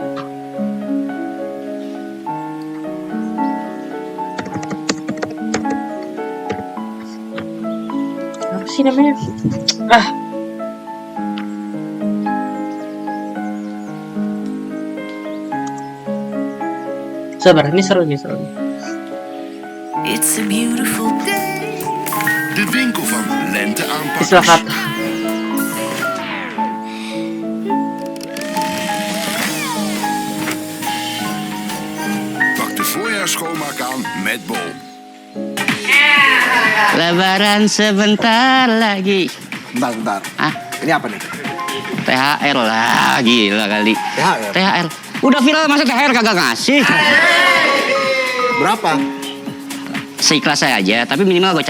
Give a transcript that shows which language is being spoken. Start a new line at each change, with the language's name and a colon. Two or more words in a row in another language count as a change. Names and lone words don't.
Indonesian: Apa sih namanya? Sabar, ini seru nih.
English: It's a beautiful day.
Dutch: De winkel van Lente aanpakkers.
Indonesian: Istilah kata.
Dutch: Pak de voorjaarsschoonmaak aan met Bol.
Indonesian: Lebaran sebentar lagi. Bentar. Ah, Ini apa nih? THR lah, gila kali. THR? THR. Udah viral masa THR kagak ngasih. Berapa? Seikhlas saya aja, tapi minimal gocap.